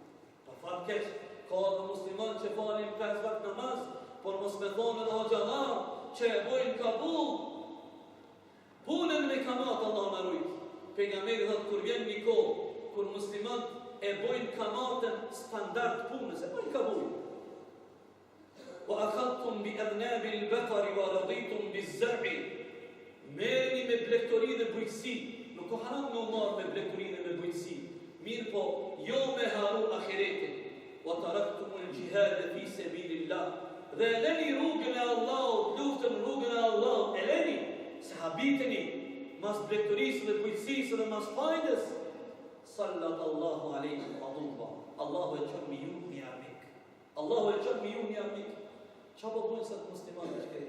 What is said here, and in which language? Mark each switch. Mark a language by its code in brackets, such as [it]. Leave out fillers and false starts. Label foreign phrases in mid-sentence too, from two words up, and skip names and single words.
[sq] Për fat keq, ka edhe muslimanë që falin 5 vakt namaz, por mos me thonë edhe hoxhallar që e bojnë kabul. Punën me kamat Allah na ruaj. Pejgamberi thotë kur vjen një kohë kur muslimanët e bojnë kamatën standard punës, e bojnë kabul. [ar] وأخذتم بأذناب البقر ورضيتم بالزرع. [sq] Merrni me blegtori dhe bujqësi. Nuk ka haram me marrë me blegtori dhe me bujqësi. Mirë po, jo me haru ahiretin. [ar] وتركتم الجهاد في سبيل الله. [sq] Dhe leni rrugën e Allahut, luftën rrugën e Allahut, e leni, se habiteni mas blegtorisë dhe bujqësisë dhe mas fajdes. [ar] سلط الله عليكم الذل. [sq] Allahu e qënë mi ju një armik. Allahu e qënë mi ju një armik. Qa po bujnë sëtë muslimat e shkret?